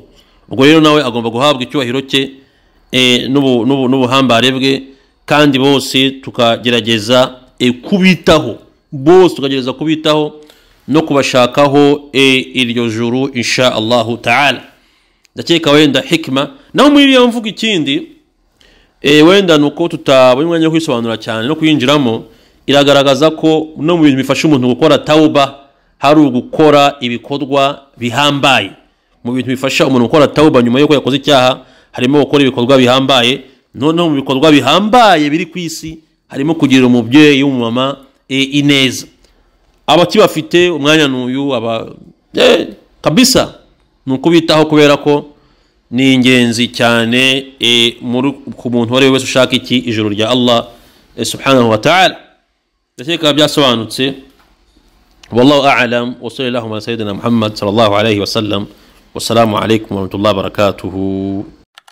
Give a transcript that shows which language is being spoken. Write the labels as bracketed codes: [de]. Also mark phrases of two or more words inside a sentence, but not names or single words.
[rw] Ubwo rero nawe agomba guhabwa icyubahiro cye n'ubuhambare bwe, kandi bose tukagerageza kubitaho, no kubashakaho iryo juru [ar] إن شاء الله تعالى. [rw] Ndakeka wenda hikma naho muri iyo mvuga ikindi wenda nuko tutabonye umwanya wo kwisobanura cyane no kuyinjiramo, iragaragaza ko no mu bintu bifasha umuntu gukora tauba hari ugukora ibikorwa bihambaye. Mu bintu bifasha umuntu gukora tauba nyuma yuko yakoze icyaha harimo gukora ibikorwa bihambaye. Noneho mu bikorwa bihambaye biri ku isi harimo kugira umubyeyi w'umumama ineza. Abakibafite umwanya n'uyu kabisa nukubitaho, kubera ko ni ingenzi cyane ku muntu wari wese ushaka iki ijuru rya Allah [ar] سبحانه وتعالى. [rw] Ndakeka byasobanutse. [ar] والله أعلم وصلى الله على سيدنا محمد صلى الله عليه وسلم. والسلام عليكم ورحمة الله وبركاته.